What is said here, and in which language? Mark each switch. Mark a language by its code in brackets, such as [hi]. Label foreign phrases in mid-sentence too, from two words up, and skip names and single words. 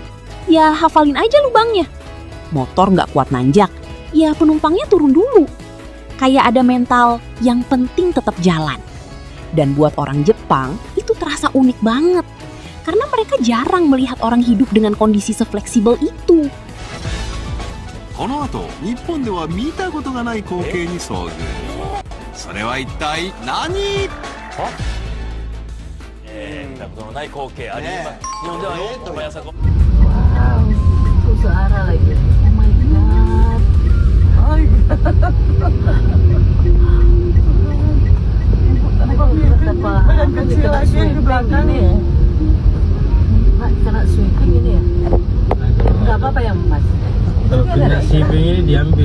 [id] Ya hafalin aja lubangnya. Motor nggak kuat nanjak? Ya penumpangnya turun dulu. Kayak ada mental yang penting tetap jalan. Dan buat orang Jepang itu terasa unik banget. Karena mereka jarang melihat orang hidup dengan kondisi sefleksibel itu. [ja] この後、日本では見たことがない光景に遭遇。それは一体何？見たことのない光景あります。日本では毎朝こ。 [id] Suara lagi. [en] Oh my god. [id] Badan kecil lagi di belakang ya. Kena sweeping ini ya. Enggak apa-apa ya Mas. Kalau kena sweeping ini diambil.